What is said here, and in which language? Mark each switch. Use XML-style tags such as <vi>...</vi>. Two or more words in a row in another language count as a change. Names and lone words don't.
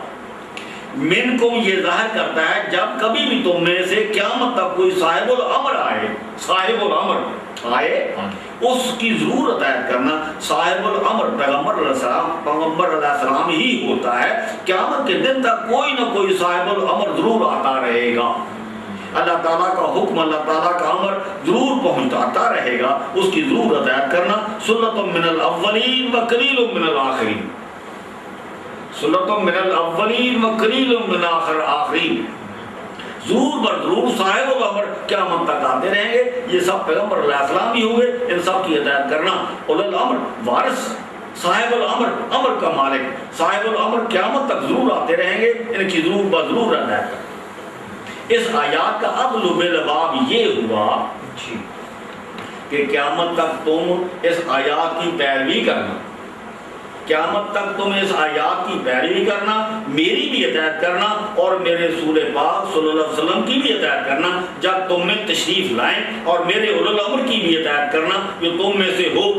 <ur>منکم یہ ظاہر کرتا ہے جب کبھی بھی تم میں سے قیامت تک کوئی صاحب الامر آئے، صاحب الامر آئے اس کی ضرور ہدایت کرنا۔ صاحب الامر پیغمبر</ur> <ar>علیہ السلام</ar> <ur>ہی ہوتا ہے، قیامت کے دن تک کوئی نہ کوئی صاحب الامر ضرور آتا رہے گا، اللہ تعالیٰ کا حکم اللہ تعالیٰ کا امر ضرور پہنچاتا رہے گا، اس کی ضرور ہدایت کرنا۔</ur> <ar>سنت من الاولین و قلیل من الاخرین، سنت من الاولین و قلیل من آخرین،</ar> <ur>ضرور بر ضرور صاحب الامر قیامت تک آتے رہیں گے، یہ سب پیغمبر</ur> <ar>علیہ السلام</ar> <ur>ہی ہوں گے، ان سب کی ہدایت کرنا۔</ur> <ar>اولو الامر</ar> <ur>وارث، صاحب الامر امر کا مالک، صاحب الامر قیامت تک ضرور آتے رہیں گے، ان کی ضرور بضرور ہدایت کرنا۔ اس آیات کا عدل بالباب یہ ہوا کہ قیامت تک تم اس آیات کی پیروی کرنا، قیامت تک تم اس آیات کی پیروی کرنا، میری بھی اطاعت کرنا اور میرے رسول پاک</ur> <ar>صلی اللہ علیہ وسلم</ar> <ur>کی بھی اطاعت کرنا جب تم میں تشریف لائیں، اور میرے</ur> <ar>اولو الامر</ar> <ur>کی بھی اطاعت کرنا جو تم میں سے ہو۔</ur>